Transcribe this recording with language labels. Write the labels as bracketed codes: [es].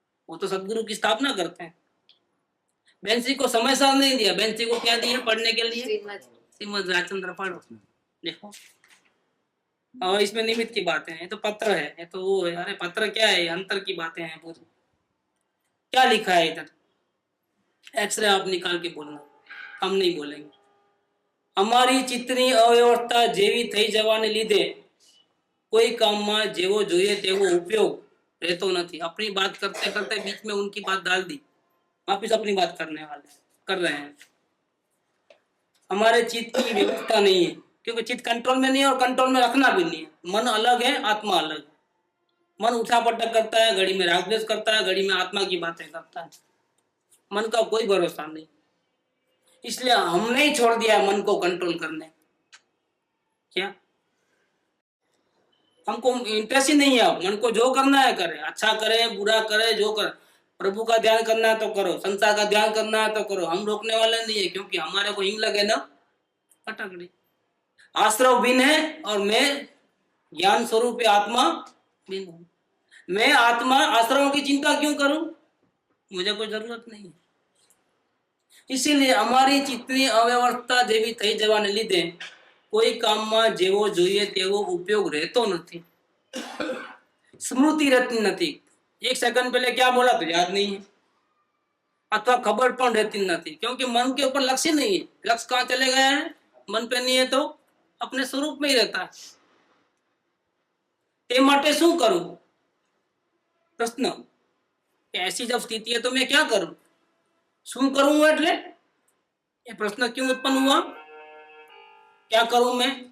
[hi] वो तो सदगुरु की स्थापना करते हैं। बेंसी को समय साल नहीं दिया, बेंसी को क्या दिया पढ़ने के लिए? श्रीमद राजचंद्र पढ़ो। देखो, और इसमें निमित्त की बातें हैं, ये तो पत्र है, ये तो वो है। अरे पत्र क्या है, अंतर की बातें हैं पूरी। क्या लिखा है इधर? एक्सरे आप निकाल के बोलना, हम नहीं बोलेंगे। [gu] અમારી ચિત્તની અવ્યવસ્થા જેવી થઈ જવાને લીધે કોઈ કામમાં જેવો જોઈએ તેવો ઉપયોગ રહેતો નથી। [hi] अपनी बात करते करते बीच में उनकी बात डाल दी, वापिस अपनी बात करने वाले कर रहे हैं। हमारे चित्त की व्यवस्था नहीं है, क्योंकि चित्त कंट्रोल में नहीं है और कंट्रोल में रखना भी नहीं है। मन अलग है, आत्मा अलग है। मन उठा पटक करता है, घड़ी में राग द्वेष करता है, घड़ी में आत्मा की बातें करता है। मन का कोई भरोसा नहीं, इसलिए हमने ही छोड़ दिया मन को कंट्रोल करने। क्या हमको इंटरेस्ट ही नहीं है। मन को जो करना है करे, अच्छा करे बुरा करे, जो करे। प्रभु का ध्यान करना है तो करो, संसार का ध्यान करना है तो करो, हम रोकने वाले नहीं है, क्योंकि हमारे को हिंग लगे ना फटकड़ी। आश्रव भिन्न है और मैं ज्ञान स्वरूप आत्मा भिन्न हूं। मैं आत्मा आश्रमों की चिंता क्यों करूं? मुझे कोई जरूरत नहीं है। [gu] इसीलिए અમારી ચિત્તની અવ્યવસ્થા જેવી થઈ જવાને લીધે કોઈ કામમાં જેવો જોઈએ તેવો ઉપયોગ રહેતો નથી, સ્મૃતિ રહેતી નથી। [hi] 1 सेकंड पहले क्या बोला तो याद नहीं है, अथवा खबर પણ रहती નથી, क्योंकि मन के ऊपर लक्ष्य नहीं है। लक्ष्य कहाँ चले गए हैं? मन पे नहीं है तो अपने स्वरूप में ही रहता है। [gu] તે માટે શું કરું? [hi] પ્રશ્ન, ऐसी जब स्थिति है तो मैं क्या करूं? [gu] શું કરું એટલે? [hi] ये प्रश्न क्यों उत्पन्न हुआ? क्या करूं मैं?